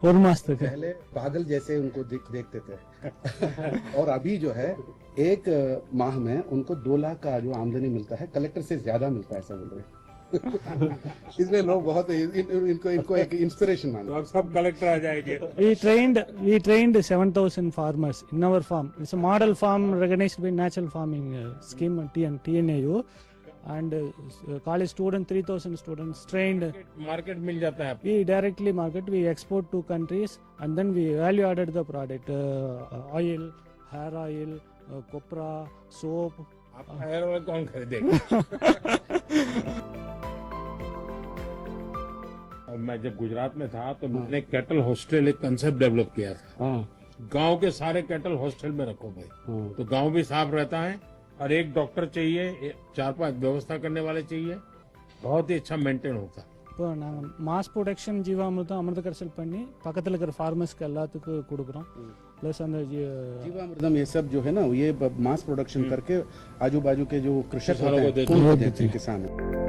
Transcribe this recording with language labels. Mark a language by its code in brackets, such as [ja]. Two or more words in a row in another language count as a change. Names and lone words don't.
[hi] और मस्त पहले पागल जैसे उनको देखते थे और अभी जो है एक माह में उनको 2 लाख का जो आमदनी मिलता है, कलेक्टर से ज्यादा मिलता है, ऐसा बोल रहे हैं. इसलिए लोग बहुत इनको एक इंस्पिरेशन मानते हैं. तो सब कलेक्टर आ जाएंगे. [en] we trained 7,000 farmers in our farm. It's a model farm recognized by natural farming scheme TNAU, and college student 3,000 students trained. [hi] मार्केट मिल जाता है. [en] We directly market, we export to countries, and then we value added the product, oil, hair oil, copra, soap. [hi] आपका [en] hair oil [hi] कौन खरीदेगा? मैं जब गुजरात में था तो मैंने [en] cattle hostel [hi] एक [en] concept develop [hi] किया था. गांव के सारे [en] cattle hostel [hi] में रखो भाई, तो गांव भी साफ रहता है, और एक डॉक्टर चाहिए, 4-5 व्यवस्था करने वाले चाहिए, बहुत ही अच्छा मेंटेन होता. [ta] இப்போ நாங்கள் [en] mass production [ta] ஜீவாமிர்தம் அமிர்த கரைசல் பண்ணி பக்கத்தில் இருக்கிற ஃபார்மர்ஸ்க்கு எல்லாத்துக்கும் கொடுக்குறோம். [hi] प्लस अंदर जीवामृतम ये सब जो है ना, ये [en] mass production [hi] करके आजू बाजू के जो कृषक होते हैं उनको देते हैं किसान.